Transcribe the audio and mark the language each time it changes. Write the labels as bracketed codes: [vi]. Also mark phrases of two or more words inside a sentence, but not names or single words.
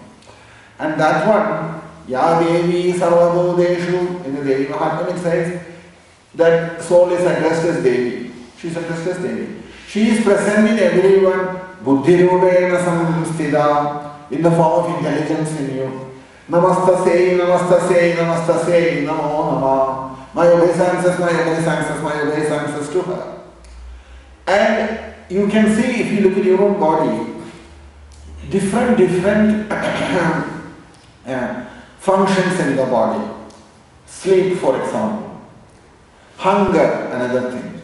[en] And that one, [sa] Ya Devi Sarvabhuteshu, [en] in the Devi Mahatmya it says that soul is addressed as Devi. She is a restless Devi. She is present in everyone. [sa] Buddhirupena samstita, [en] in the form of intelligence in you. [sa] Namastasei, namastasei, namastasei, namo nama. [en] My obeisances, my obeisances, my obeisances to her. And you can see, if you look at your own body, different functions in the body. Sleep, for example. Hunger, another thing.